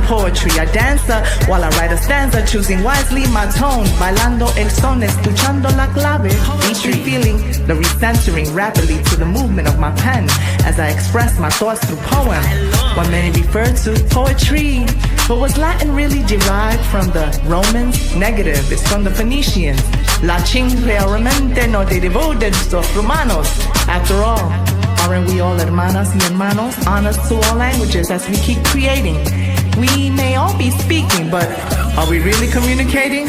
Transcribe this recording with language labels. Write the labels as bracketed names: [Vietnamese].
[English] Poetry, I dancer while I write a stanza, choosing wisely my tone, [Spanish] bailando el son, escuchando la clave. [English] Poetry, feeling the recentering rapidly to the movement of my pen as I express my thoughts through poem. What many refer to poetry, but was Latin really derived from the Romans? Negative, it's from the Phoenicians. [Spanish] Latin realmente no derivó de los romanos. [English] After all, aren't we all [Spanish] hermanas y hermanos? [English] Honors to all languages as we keep creating. We may all be speaking, but are we really communicating?